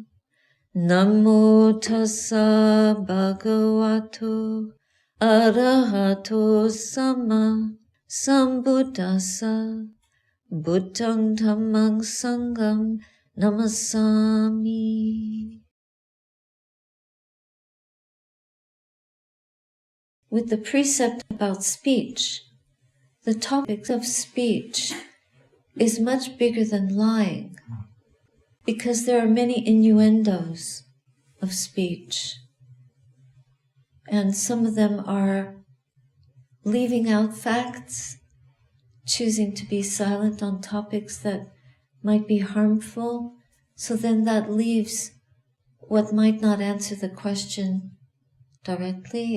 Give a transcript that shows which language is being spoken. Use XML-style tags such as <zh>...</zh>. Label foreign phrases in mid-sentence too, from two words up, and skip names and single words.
<pi>Namo tassa bhagavato arahato sama sambuddhassa. Buddhang dhammang sangham namasami.</pi> <en>With the precept about speech, the topic of speech is much bigger than lying, because there are many innuendos of speech, and some of them are leaving out facts, choosing to be silent on topics that might be harmful, so then that leaves what might not answer the question directly.</en>